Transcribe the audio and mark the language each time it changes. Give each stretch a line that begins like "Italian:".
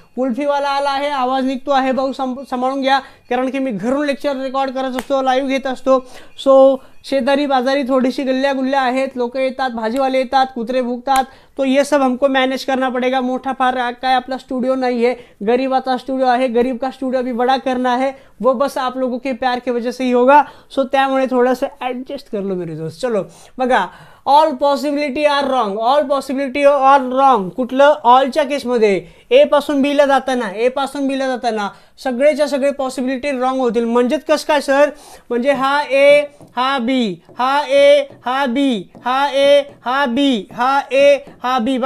Marathi: कुल्फीवाला आला आहे, आवाज निघतो आहे भाऊ, सांभाळून घ्या, कारण की मी घरून लेक्चर रेकॉर्ड करत असतो, लाईव्ह घेत असतो. सो शेजारी बाजारी थोडीशी गल्ल्या गुल्ल्या आहेत, लोक येतात, भाजीवाले येतात, कुत्रे भुकतात,
Hindi: तो ये सब हमको मैनेज करना पड़ेगा.
Marathi: मोठा फार काय आपला स्टूडियो
Hindi: नहीं है,
Marathi: गरीबाचा स्टूडियो आहे.
Hindi: गरीब का स्टूडियो भी बड़ा करना है, वो बस आप लोगों के प्यार की वजह से ही होगा.
Marathi: सो त्यामुळे थोडंसं ॲडजस्ट
Hindi: कर लो मेरे दोस्त.
Marathi: चलो बघा,
English: all possibility are wrong,
Marathi: all possibility R wrong. कुठलं, ऑलच्या केसमध्ये ए पासून बीला जाताना सगळेच्या सगळे पॉसिबिलिटी रॉंग होतील. म्हणजेच कसं काय सर, म्हणजे हा ए, हा बी, हा ए, हा बी, हा ए, हा बी, हा ए, हा बी.